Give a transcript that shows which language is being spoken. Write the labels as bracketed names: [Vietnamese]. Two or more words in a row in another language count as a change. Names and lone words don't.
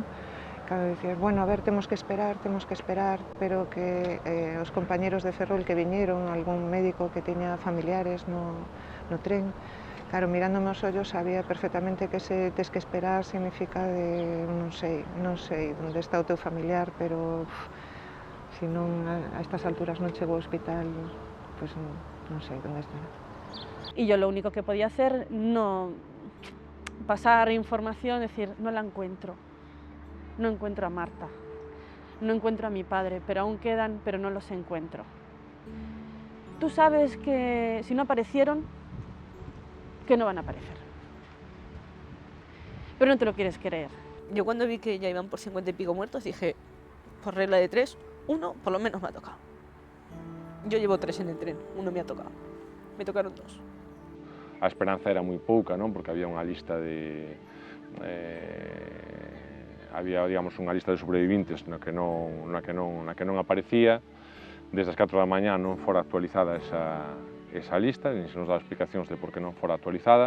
[Galician] Cando dicías, bueno, a ver, temos que esperar, pero que os compañeros de Ferrol que viñeron, algún médico que tiña familiares no tren, claro, mirándome os ollos sabía perfectamente que se tes que esperar significa de non sei onde está o teu familiar, pero se non a estas alturas non chego ao hospital, pues non sei onde está. [Spanish] Y yo lo único que podía hacer, no pasar información, decir, no la encuentro. No encuentro a Marta, no encuentro a mi padre, pero aún quedan, pero no los encuentro. Tú sabes que si no aparecieron, que no van a aparecer. Pero no te lo quieres creer. Yo cuando vi que ya iban por 50 y pico muertos, dije, por regla de 3, uno por lo menos me ha tocado. Yo llevo 3 en el tren, uno me ha tocado. Me tocaron 2. [Galician] A esperanza era moi pouca, non? Porque había unha lista de... había, digamos, unha lista de sobrevivintes na que non aparecía. Desde as 4 da mañá non fora actualizada esa lista, nin se nos daba explicacións de por que non fora actualizada.